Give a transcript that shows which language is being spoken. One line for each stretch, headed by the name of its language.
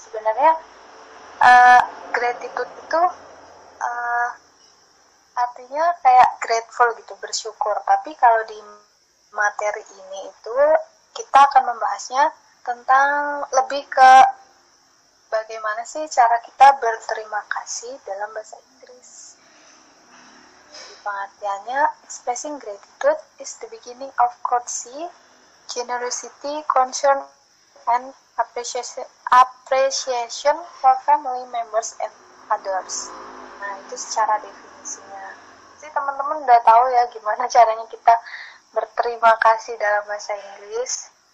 Indonesian: Sebenarnya gratitude itu artinya kayak grateful gitu, bersyukur. Tapi kalau di materi ini itu kita akan membahasnya tentang lebih ke bagaimana sih cara kita berterima kasih dalam bahasa Inggris. Di pengertiannya,
English: expressing gratitude is the beginning of courtesy, generosity, concern, and appreciation for family members and others.
Indonesian: Nah, itu secara definisinya. Jadi teman-teman udah tahu ya gimana caranya kita berterima kasih dalam bahasa Inggris.